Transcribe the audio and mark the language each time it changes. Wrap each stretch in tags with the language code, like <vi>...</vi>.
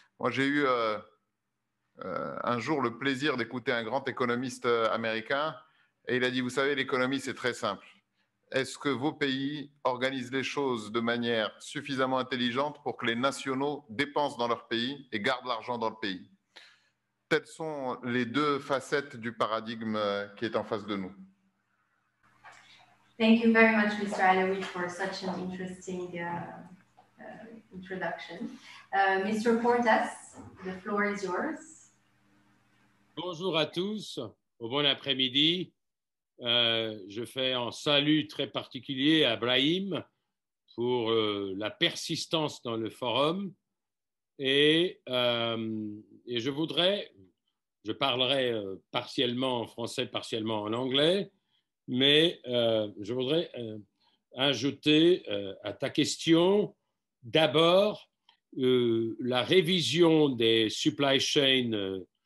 <fr>Moi, j'ai eu un jour le plaisir d'écouter un grand économiste américain et il a dit, vous savez, l'économie, c'est très simple. Est-ce que vos pays organisent les choses de manière suffisamment intelligente pour que les nationaux dépensent dans leur pays et gardent l'argent dans le pays? Telles sont les 2 facettes du paradigme qui est en face de nous.</fr> <en>Thank you very much, Mr. Alawit, for such an interesting introduction. Mr. Portas, the floor is yours.</en> <fr>Bonjour à tous, au bon après-midi. Je fais un salut très particulier à Brahim pour la persistance dans le forum et je parlerai partiellement en français, partiellement en anglais, mais je voudrais ajouter à ta question d'abord la révision des supply chains</fr>